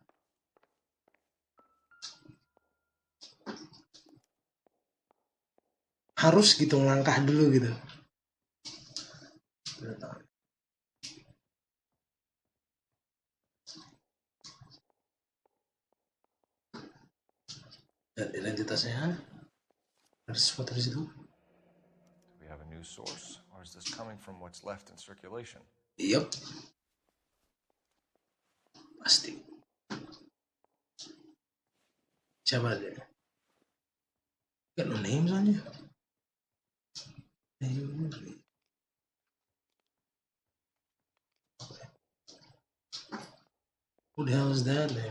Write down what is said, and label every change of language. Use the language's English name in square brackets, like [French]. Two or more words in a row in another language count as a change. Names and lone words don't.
[Indonesian] Harus gitu ngelangkah dulu gitu. Dan identitasnya ada sesuatu di situ. [English] Do we have a new source, or is this coming from what's left in circulation? [Indonesian] Yup. Pasti. Siapa dia? [English] Got no names on you. Who the hell is that name?